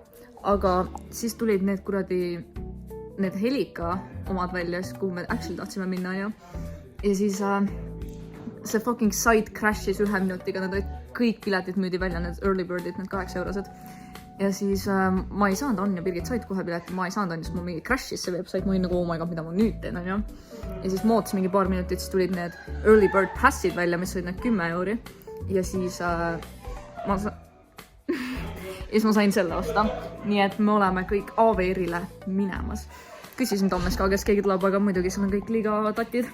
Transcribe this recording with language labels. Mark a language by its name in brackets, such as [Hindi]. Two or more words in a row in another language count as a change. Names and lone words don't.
[Estonian] Aga siis tulid need kuradi, need Helika omad välja, kuhu me actually tahtsime minna ja siis see [English] fucking site [Estonian] crash'is 1 minutiga, need olid kõik piletid müüdi välja, need [English] early bird'id, [Estonian] need 8 eurosed. Ja siis ma ei saanud Anja Birgit said kohe pileti, ma ei saanud Anja, sest mul mingi crash'is see website, ma olin nagu, [English] oh my god, [Estonian] mida ma nüüd teen, on ju. Ja siis mootis mingi paar minutit, siis tulid need [English] early bird [Estonian] passid välja, mis olid need 10 euri. Ja siis ma sain selle osta. Nii et me oleme kõik AVR-ile minemas. Küsisin Tommes ka, kes keegi tuleb, aga muidugi seal on kõik liiga tatid.